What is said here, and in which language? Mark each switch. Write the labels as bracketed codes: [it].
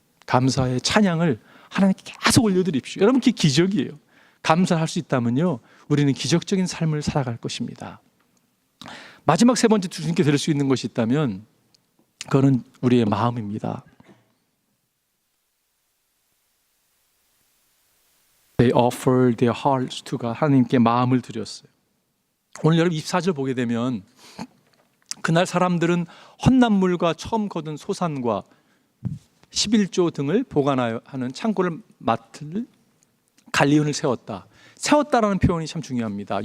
[ko] 감사의 찬양을 하나님께 계속 올려드립시오. 여러분, 그게 기적이에요. 감사할 수 있다면요, 우리는 기적적인 삶을 살아갈 것입니다. 마지막 세 번째 주님께 드릴 수 있는 것이 있다면 그거는 우리의 마음입니다. [en] They offered their hearts to God. [ko] 하나님께 마음을 드렸어요. 오늘 여러분 24절 보게 되면 그날 사람들은 헌납물과 처음 거둔 소산과 11조 등을 보관하여 하는 창고를 맡을 관리원을 세웠다라는 표현이 참 중요합니다.